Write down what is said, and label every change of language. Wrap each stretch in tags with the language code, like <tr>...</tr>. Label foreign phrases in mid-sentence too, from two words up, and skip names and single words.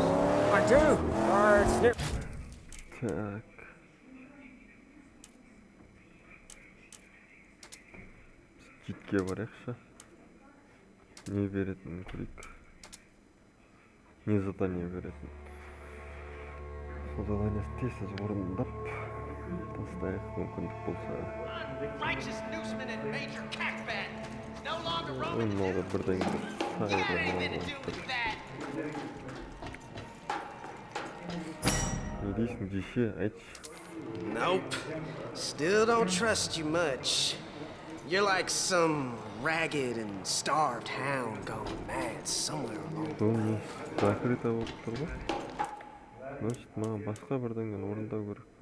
<en>I do. It's near...</en> <kk>Так. Скидке барайықшы. Не беретін көрейік. Не задание беретін. Сол заданиесі тез орындап Тастайық мүмкіндік болса.</kk> <en>Righteous newsman and major cackbat. No longer roaming</en> <kk>Мынау да бірден</kk> <en>You got anything to do with that?</en> <kk>Не дейсің, жеше, айтшы.</kk> <en>Nope. Still don't trust you much. You're like some ragged and starved hound gone mad somewhere along the</en> <kk>Бұл</kk> <en>way.</en> <ru>не закрыто</ru> <kk>болып тұр ғой. Значит, маған басқа бірдеңені орындау керек па?</kk>